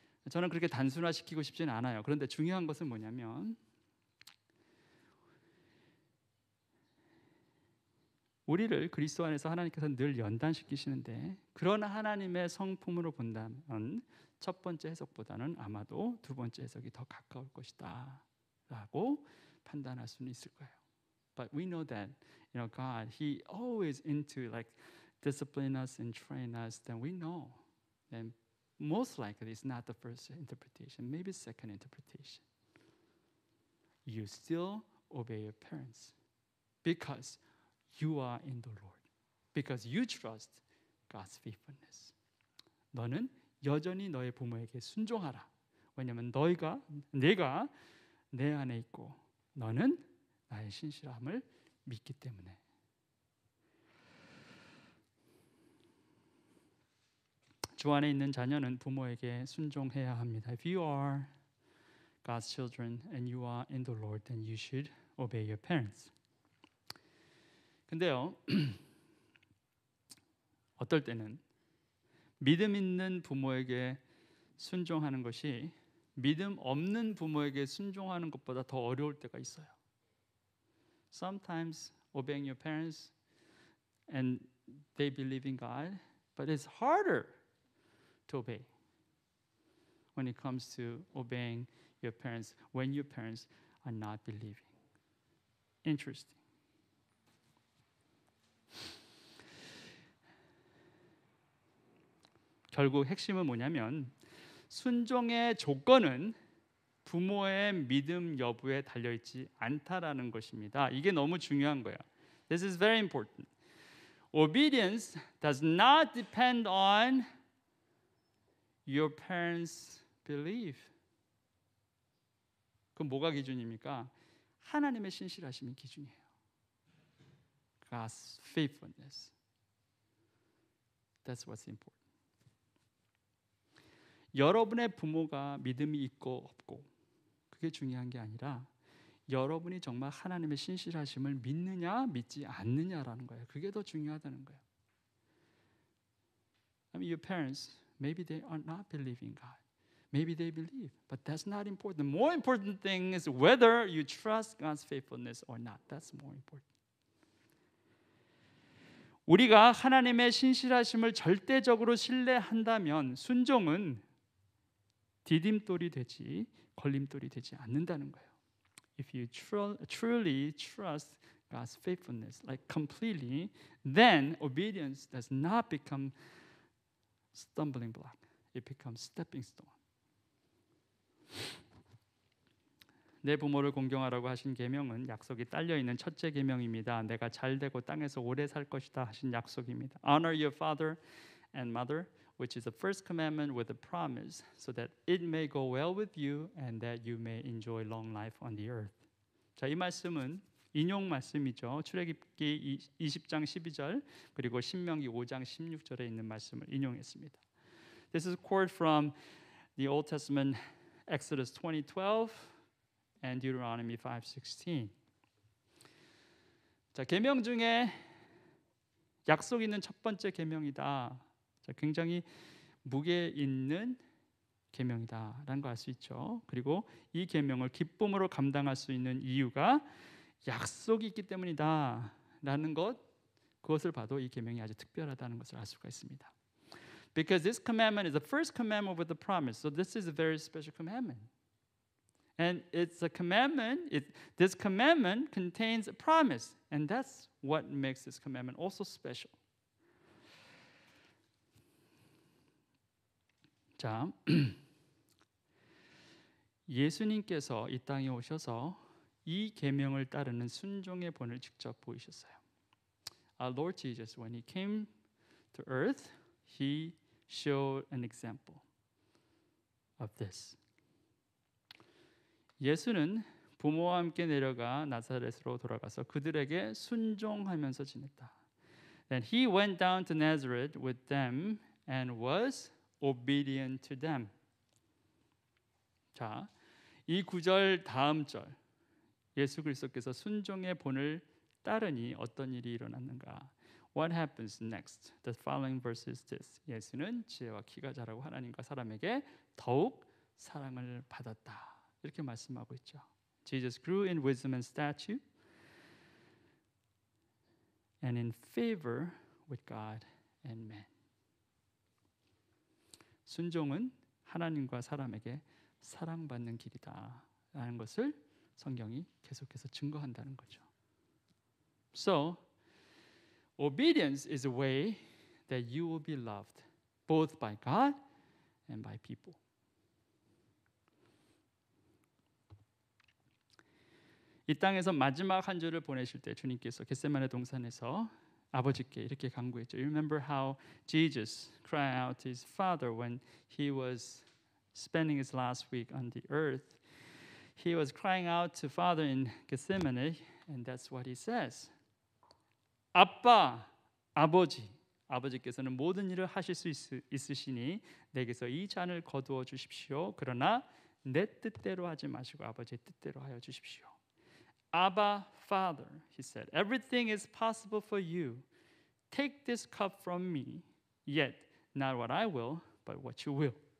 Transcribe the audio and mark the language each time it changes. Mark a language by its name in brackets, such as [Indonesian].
[Korean] 저는 그렇게 단순화시키고 싶지는 않아요. 그런데 중요한 것은 뭐냐면 우리를 그리스도 안에서 하나님께서 늘 연단시키시는데 그런 하나님의 성품으로 본다면 첫 번째 해석보다는 아마도 두 번째 해석이 더 가까울 것이다 라고 판단할 수는 있을 거예요. [English] But we know that God, He always into like discipline us and train us. Then we know, then most likely it's not the first interpretation, maybe second interpretation. You still obey your parents because you are in the Lord, because you trust God's faithfulness. [Korean] 너는 여전히 너의 부모에게 순종하라. 왜냐하면 내가 내 안에 있고 너는 나의 신실함을 믿기 때문에. 주 안에 있는 자녀는 부모에게 순종해야 합니다. [English] If you are God's children and you are in the Lord, then you should obey your parents. [Korean] 근데요, 어떨 때는 믿음 있는 부모에게 순종하는 것이 믿음 없는 부모에게 순종하는 것보다 더 어려울 때가 있어요. [English] Sometimes obeying your parents and they believe in God, but it's harder to obey when it comes to obeying your parents when your parents are not believing. Interesting. [Korean] 결국 핵심은 뭐냐면 순종의 조건은 부모의 믿음 여부에 달려있지 않다라는 것입니다. 이게 너무 중요한 거예요. [English] This is very important. Obedience does not depend on your parents' belief. [Korean] 그럼 뭐가 기준입니까? 하나님의 신실하심이 기준이에요. [English] God's faithfulness. That's what's important. [Korean] 여러분의 부모가 믿음이 있고 없고 그게 중요한 게 아니라 여러분이 정말 하나님의 신실하심을 믿느냐 믿지 않느냐라는 거예요. 그게 더 중요하다는 거예요. [English] I mean, your parents, maybe they are not believing God. Maybe they believe, but that's not important. The more important thing is whether you trust God's faithfulness or not. That's more important. [Korean] 우리가 하나님의 신실하심을 절대적으로 신뢰한다면 순종은 디딤돌이 되지 걸림돌이 되지 않는다는 거예요. [English] If you truly trust God's faithfulness, like completely, then obedience does not become stumbling block. It becomes stepping stone. [Korean] 내 부모를 공경하라고 하신 계명은 약속이 딸려 있는 첫째 계명입니다. 내가 잘 되고 땅에서 오래 살 것이다 하신 약속입니다. [English] Honor your father and mother, which is the first commandment with a promise, so that it may go well with you and that you may enjoy long life on the earth. [Korean] 자, 이 말씀은 인용 말씀이죠. 출애굽기 20장 12절 그리고 신명기 5장 16절에 있는 말씀을 인용했습니다. [English] This is quote from the Old Testament, Exodus 20:12 and Deuteronomy 5:16. [Korean] 자, 계명 중에 약속 있는 첫 번째 계명이다. 자, 굉장히 무게 있는 계명이다라는 거 알 수 있죠. 그리고 이 계명을 기쁨으로 감당할 수 있는 이유가 약속이 있기 때문이다라는 것, 그것을 봐도 이 계명이 아주 특별하다는 것을 알 수가 있습니다. [English] Because this commandment is the first commandment with a promise. So this is a very special commandment. And it's a commandment, this commandment contains a promise. And that's what makes this commandment also special. [Korean] 자, 예수님께서 이 땅에 오셔서 이 계명을 따르는 순종의 본을 직접 보이셨어요. [English] Our Lord Jesus, when He came to earth, He showed an example of this. [Korean] 예수는 부모와 함께 내려가 나사렛으로 돌아가서 그들에게 순종하면서 지냈다. [English] Then He went down to Nazareth with them and was obedient to them. [Korean] 자, 이 구절 다음 절 예수 그리스도께서 순종의 본을 따르니 어떤 일이 일어났는가? [English] What happens next? The following verse is this. [Korean] 예수는 지혜와 키가 자라고 하나님과 사람에게 더욱 사랑을 받았다. 이렇게 말씀하고 있죠. [English] Jesus grew in wisdom and stature and in favor with God and man. [Korean] 순종은 하나님과 사람에게 사랑받는 길이다라는 것을 성경이 계속해서 증거한다는 거죠. [English] So, obedience is a way that you will be loved both by God and by people. [Korean] 이 땅에서 마지막 한 주를 보내실 때 주님께서 겟세마네 동산에서 아버지께 이렇게 간구했죠. [English] You remember how Jesus cried out to his Father when he was spending his last week on the earth. He was crying out to Father in Gethsemane, and that's what he says. [Korean] 아빠, 아버지, 아버지께서는 모든 일을 하실 수 있으시니 내게서 이 잔을 거두어 주십시오. 그러나 내 뜻대로 하지 마시고 아버지의 뜻대로 하여 주십시오. [English] Abba, Father, he said, everything is possible for you. Take this cup from me, yet not what I will, but what you will.